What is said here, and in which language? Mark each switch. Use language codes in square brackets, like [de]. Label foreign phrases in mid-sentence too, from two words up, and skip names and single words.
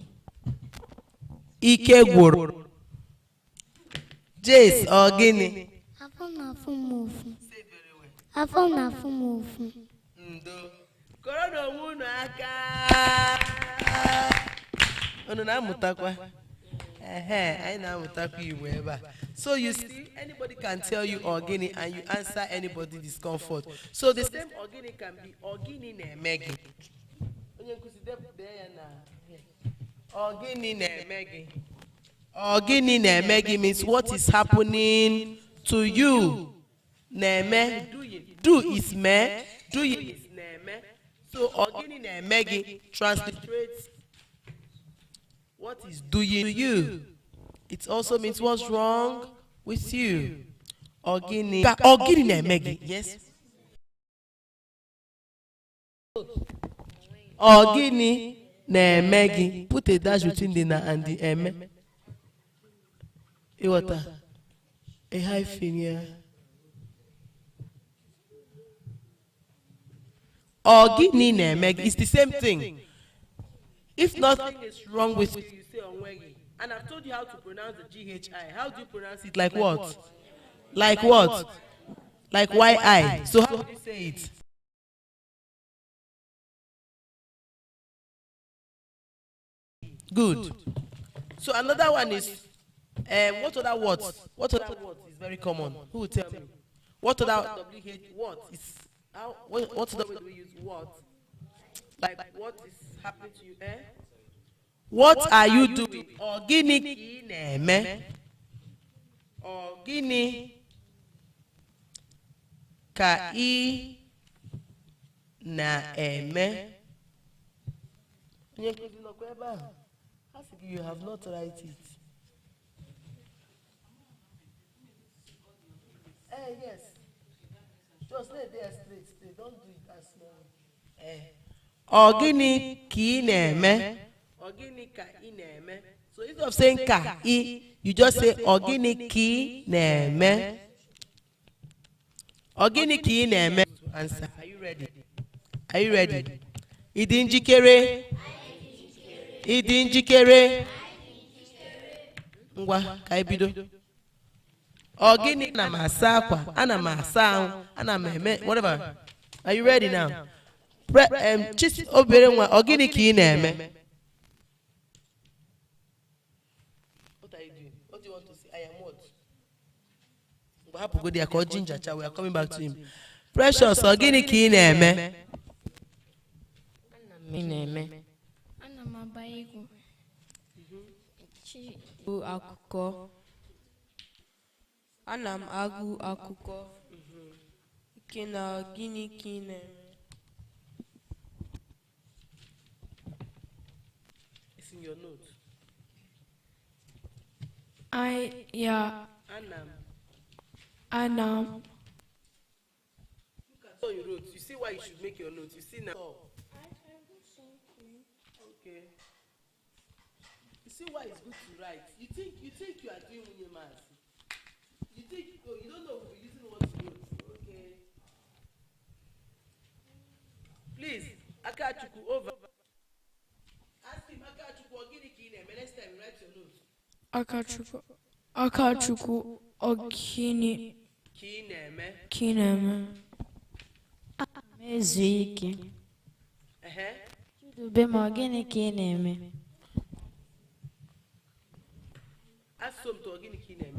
[ig] Ike gwụrụ. Jace ogini. Afọ na-afụ m ụfụ. Afọ na-afụ m ụfụ. Ndo. Kọrọ n'onwe unu aka. Unu na-amụtakwa. Anyị na-amụtakwa Igbo ebe a. [en] So you see, anybody can tell you ogini and you answer anybody discomfort. So the same ogini can be [ig] ogini na-eme gị. Onye nkuzi dee ya na ogini na-eme gị. Ogini na-eme gị [en] means what is happening to you. [ig] Na-eme, [en] do is me, doing is na-eme. So [ig] ogini na-eme gị [en] transliterates what is doing to you. It also means what's wrong with you. [ig] Ogini na-eme gị. Yes. Ogini na-eme gị. [en] Put a dash between the na and the eme. Iwata. A hyphen here. [ig] Ogini na-eme gị. [en] It's the same thing. If nothing is wrong with you, you say onwegi. And I've told you how to pronounce the GHI. How do you pronounce it? Like what? Like what? Like YI. So how do you say it? Good. So another one is, what other words? What other words is very common? Who will tell me? What other WH what is? What other way do we use what? Like what is happening to you? What are you doing? [ig] Ọ gịnị ka ị na-eme? Ọ gịnị ka ị na-eme? Onye nkụzi nọkwa ebe ahụ. Ha sị gị [en] you have not write it. Yes. Just lay there straight. Don't do it as small. [ig] Ọ gịnị ka ị na-eme? Ọ gịnị ka ị na-eme? [en] So instead of saying [ig] ka ị, [en] you just say [ig] ọ gịnị ka ị na-eme? Ọ gịnị ka ị na-eme? [en] Answer. Are you ready? Are you ready? [ig] Ị dị njikere? Ị dị njikere? Ngwa ka anyị bido. Ọ gịnị ana m asa akwa, ana m asa ahụ, ana m eme whatever. [en] Are you ready now? [ig] Chisi obere nwa, ọ gịnị ka ị na-eme? [en] What are you doing? What do you want to say? I am what? [ig] Ngwa hapụ [en] go there [ig] ka ọ ginger cha, [en] we are coming back to him. Precious, [ig] ọ gịnị ka ị na-eme? Ana m agba egwu. Bụ akụkọ. Ana m agụ akụkọ. Ike na gịnị ka ị na-eme? [en] It's in your note. [ig] Anam. [en] Look at all your notes. You see why you should make your notes. You see now. Okay. You see why it's good to write. You think you are doing Nwunye Mazi. You think you don't know we're using what to notes. Okay. Please, Akachuku over. Ask him Akachuku or [ig] gịnị ka ị na-eme. [en] Next time write your notes. [ig] Akachukwu ọ gịnị ka ị na-eme? Ezu ike. Chidube ma ọ gịnị ka ị na-eme? Asọmpi ọ gịnị ka ị na-eme?